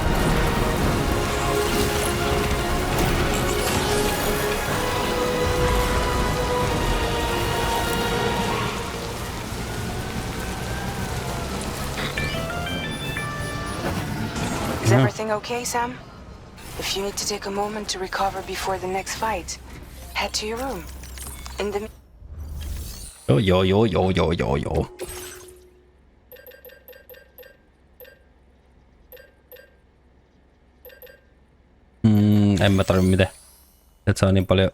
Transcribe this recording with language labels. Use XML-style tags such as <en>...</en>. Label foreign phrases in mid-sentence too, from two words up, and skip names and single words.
<en>Is everything okay, Sam? If you need to take a moment to recover before the next fight, head to your room. In the</en> <fi>Joo. En mä tarvi mitään. Et saa niin paljon.</fi>